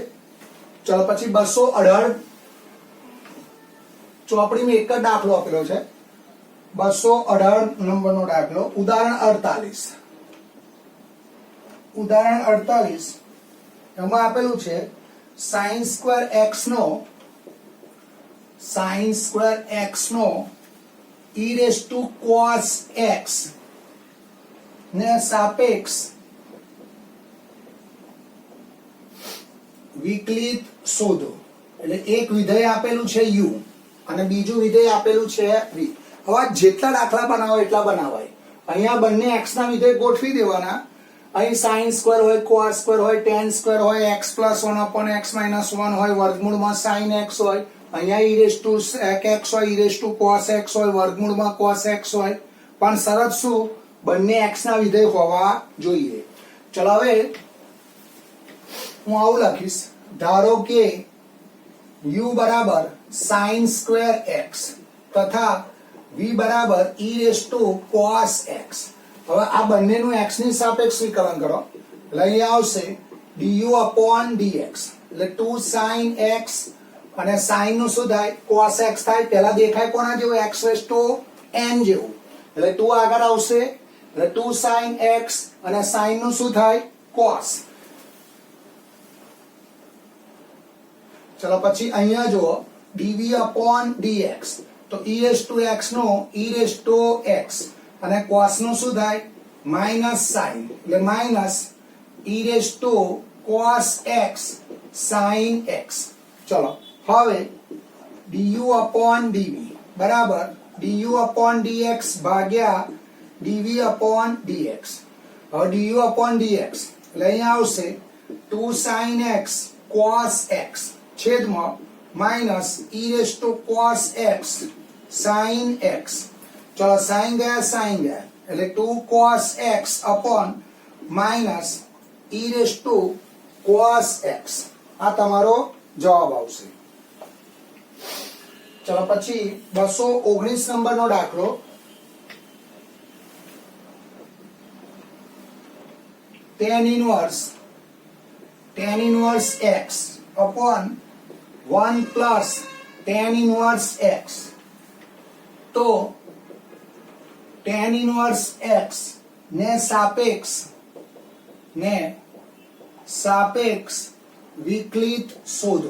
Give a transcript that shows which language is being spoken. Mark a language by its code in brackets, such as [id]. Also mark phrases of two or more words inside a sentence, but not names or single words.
[gu] ચલો પછી 218 ચોપડીમાં એક જ દાખલો આપેલો છે. 218 નંબરનો દાખલો, ઉદાહરણ 48. ઉદાહરણ 48 એમાં આપેલું છે [en] sin square x [gu] નો [en] e raised to cos x [gu] ને સાપેક્ષ વિકલિત શોધો. એટલે એક વિધેય આપેલું છે u અને બીજું વિધેય આપેલું છે v. હવે જેટલા દાખલા બનાવો એટલા બનાવાય. અહીંયા બંને x ના વિધેય ગોઠવી દેવાના. અહીં [en] sin square [gu] હોય, [en] cos square [gu] હોય, [en] tan square [gu] હોય, [en] x plus 1 upon x minus 1 [gu] હોય, વર્ગમૂળમાં [en] sin x [gu] હોય, અહીંયા [en] e raised to sec x [gu] હોય, [en] e raised to cos x [gu] હોય, વર્ગમૂળમાં [en] cos x [gu] હોય, પણ શરત શું, બંને x ના વિધેય હોવા જોઈએ. ચલો હવે હું આવું લખીશ, ધારો કે u બરાબર [en] sin square x [gu] તથા v બરાબર [en] e raised to cos x. [gu] હવે આ બંનેનું x ની સાપેક્ષ વિકલન કરો એટલે અહીંયા આવશે [en] du upon dx [gu] એટલે 2 [en] sin x [gu] અને sin નું શું થાય, [en] cos x [gu] થાય. પહેલા દેખાય કોના જેવું, [en] x raised to n [gu] જેવું, એટલે 2 આગળ આવશે એટલે 2 [en] sin x [gu] અને sin નું શું થાય, cos. ચલો પછી અહીંયા જુઓ [en] dv upon dx, તો e raised to x નો e raised to x અને cos [gu] નું શું થાય, [en] minus sin એટલે minus e raised to cos x sin x. [gu] ચલો હવે [en] du upon dv બરાબર du upon dx ભાગ્યા dv upon dx. હવે du upon dx [gu] એટલે અહીંયા આવશે [en] 2 sin x cos x છેદમાં minus e raised to cos x sin x. ચલો sin [gu] ગયા એટલે [en] 2 cos x upon minus e raised to cos x. [gu] આ તમારો જવાબ આવશે. ચલો પછી 219 નંબરનો દાખલો, [en] tan inverse x upon 1 plus tan inverse x તો tan inverse x [gu] ને સાપેક્ષ વિકલિત શોધો.